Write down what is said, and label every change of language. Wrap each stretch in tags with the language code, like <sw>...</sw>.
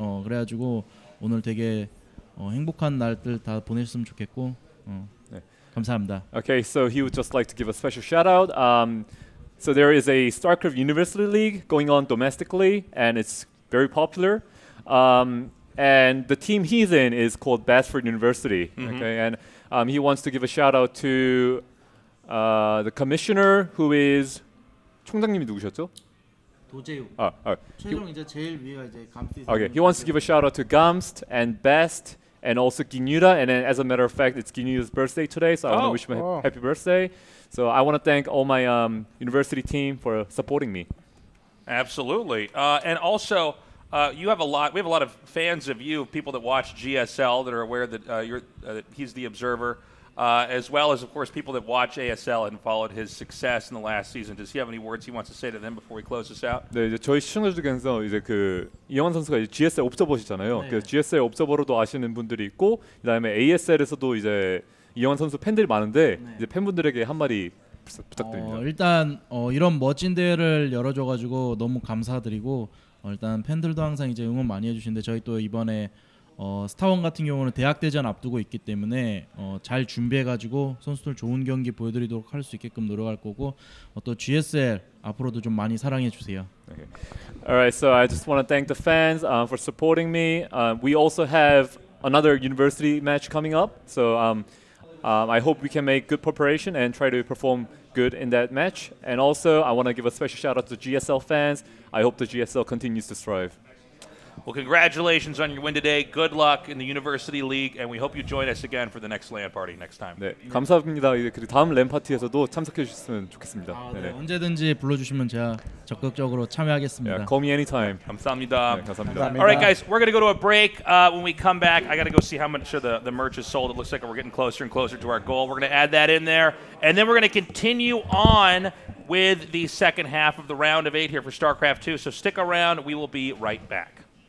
<ko>그래가지고 오늘 되게 행복한 날들 다 보내셨으면 좋겠고 네. 감사합니다.</ko> <en>Okay, so he would just like to give a special shout out. So there is a StarCraft University League going on domestically, and it's very popular. And the team he's in is called Basford University. Okay, and he wants to give a shout out to the commissioner, who is</en> <ko>총장님이 누구셨죠? 도재욱. 최종 이제 제일 위가 이제 감스트.</ko> <en>Okay, he wants to give a shout out to Gamst and Best and also Ginuda, and then as a matter of fact, it's Ginuda's birthday today, so I want to wish him a happy birthday. So I want to thank all my university team for supporting me. Absolutely, and also we have a lot of fans of you, people that watch GSL that are aware that he's the observer. As well as, of course, people that watch ASL and followed his success in the last season. Does he have any words he wants to say to them before we close this out?</en> <ko>네, 이제 저희 시청자들께서 이제 이영환 선수가 이제 GSL 옵저버시잖아요. 네. 그래서 GSL 옵저버로도 아시는 분들이 있고, 그다음에 ASL에서도 이제 이영환 선수 팬들이 많은데 이제 팬분들에게 한마디 부탁드립니다. 일단 이런 멋진 대회를 열어줘가지고 너무 감사드리고 일단 팬들도 항상 이제 응원 많이 해주시는데 저희 또 이번에 스타원 같은 경우는 대학 대전 앞두고 있기 때문에 잘 준비해가지고 선수들 좋은 경기 보여드리도록 할 수 있게끔 노력할 거고 또 GSL 앞으로도 좀 많이 사랑해 주세요.</ko> <en>Okay. Alright, so I just want to thank the fans for supporting me. We also have another university match coming up, so I hope we can make good preparation and try to perform good in that match. And also, I want to give a special shout out to GSL fans. I hope the GSL continues to strive. Well, congratulations on your win today. Good luck in the University League, and we hope you join us again for the next LAN party next time.</en> <ko>네, 감사합니다. 그리고 다음 램 파티에서도 참석해 주셨으면 좋겠습니다. 네, 언제든지 불러주시면 제가 적극적으로 참여하겠습니다.</ko> <en>Yeah, call me anytime.</en> <ko>감사합니다. 네, 감사합니다.</ko> <en>All right, guys, we're going to go to a break. When we come back, I got to go see how much of the merch is sold. It looks like we're getting closer and closer to our goal. We're going to add that in there, and then we're going to continue on with the second half of the round of 8 here for StarCraft 2. So stick around. We will be right back.</en>